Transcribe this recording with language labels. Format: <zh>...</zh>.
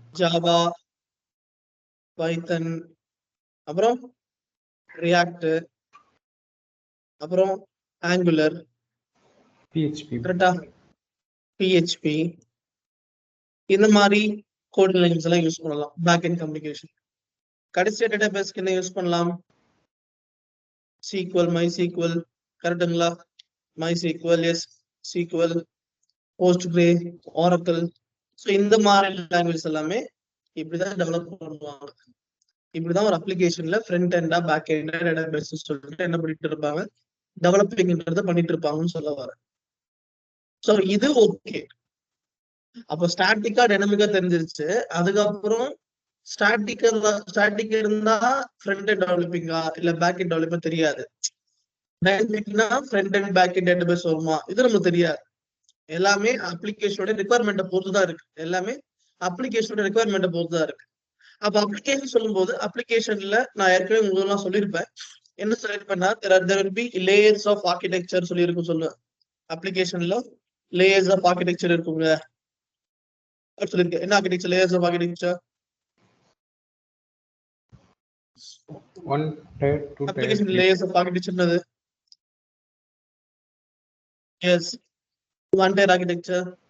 <ta>Java, பைத்தன், அப்புறம் react, அப்புறம் angular,</ta> <en>PHP,</en> <ta>கரெக்டா? PHP இந்த மாதிரி கோடிங் லாங்குவேஜ் எல்லாம் யூஸ் பண்ணலாம் பேக் எண்ட் கம்யூனிகேஷன். கடைசியா டேட்டாபேஸ்க்கு என்ன யூஸ் பண்ணலாம்? SQL, MySQL, கரெக்டுங்களா?</ta> <en>MySQL, SQL, Postgre, Oracle.</en> <ta>So இந்த மாதிரி லாங்குவேஜ் எல்லாமே இப்படிதான் டெவலப் பண்ணுவாங்க. இப்படிதான் ஒரு அப்ளிகேஷன்ல ஃப்ரண்ட் எண்டா பேக் எண்டா டேட்டாபேஸ் சொல்லிட்டு என்ன பண்ணிட்டு இருப்பாங்க, டெவலப்பிங்ன்றத பண்ணிட்டு இருப்பாங்கன்னு சொல்ல வரேன். ஸோ இது ஓகே. அப்போ ஸ்டாட்டிக்கா டைனமிக்கா தெரிஞ்சிருச்சு. அதுக்கப்புறம் ஸ்டாட்டிக் இருந்தா ஃப்ரண்ட் எண்ட் டெவலப்பிங்கா இல்ல பேக் எண்ட் டெவலப்பிங்கா தெரியாது. டைனமிக்னா front and back and database வருமா, இது நமக்கு தெரியாது. எல்லாமே அப்ளிகேஷனோட ரிக்வயர்மெண்ட்டை பொறுத்து தான் இருக்கு. எல்லாமே அப்ளிகேஷனோட ரிக்வயர்மெண்ட்டை பொறுத்து தான் இருக்கு. அப்ப அப்ளிகேஷன் சொல்லும்போது அப்ளிகேஷன்ல நான் ஏற்கனவே உங்களுக்கு சொல்லியிருப்பேன். என்ன சொல்லியிருப்பேன்னா</ta> <en>there will be layers of architecture</en> <ta>சொல்லியிருக்கும் சொல்லுவேன். அப்ளிகேஷன்ல லேயர்ஸ் ஆஃப் ஆர்கிடெக்சர் இருக்குங்க சொல்லியிருக்கேன். என்ன architecture? Layers of architecture.</ta> <en>One tier, two tier, application three.</en> <ta>Layers of ஆர்கிடெக்சர்னது S one tier architecture.</ta>